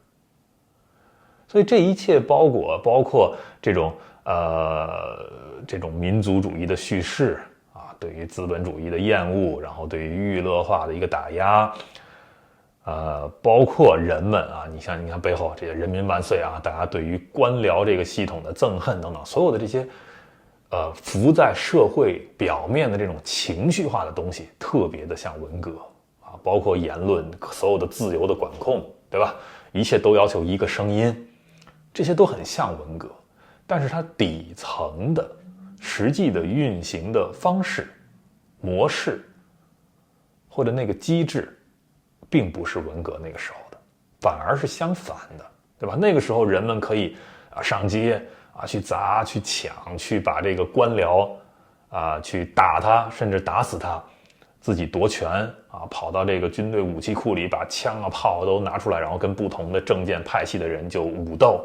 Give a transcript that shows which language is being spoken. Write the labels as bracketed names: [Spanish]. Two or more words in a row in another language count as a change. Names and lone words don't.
[Chinese] 所以這一切包括這種民族主義的敘事啊，對於資本主義的厭惡，然後對於娛樂化的一個打壓，包括人們啊，你看背後這些人民萬歲啊，大家對於官僚這個系統的憎恨等等，所有的這些浮在社會表面的這種情緒化的東西，特別的像文革啊，包括言論所有的自由的管控，對吧？一切都要求一個聲音，這些都很像文革，但是它底層的實際的運行的方式、模式或者那個機制，並不是文革那個時候的，反而是相反的，對吧？那個時候人們可以上街去砸、去搶、去把這個官僚去打他，甚至打死他，自己奪權跑到這個軍隊武器庫裡，把槍炮都拿出來，然後跟不同的政見派系的人就武鬥。